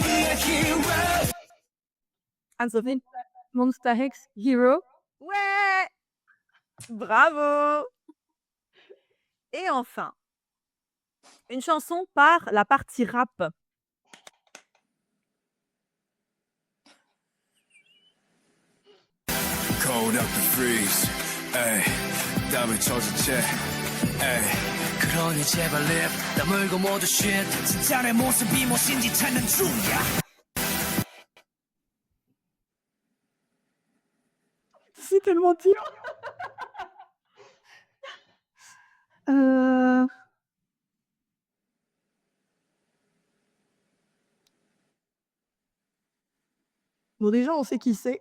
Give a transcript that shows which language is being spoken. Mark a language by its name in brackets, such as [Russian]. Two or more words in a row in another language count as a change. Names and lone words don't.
[French] Anne-Sophie? Monster X Hero. Ouais! Bravo! Et enfin, une chanson par la partie rap. [English] Cold up the freeze, [Korean] 에이, 땀을 젖은 채, 에이. 그러니 제발 립 다물고 모두 shit. 진짜 내 모습이 무엇인지 찾는 중이야. [French] C'est tellement dur. Bon, déjà, on sait qui c'est.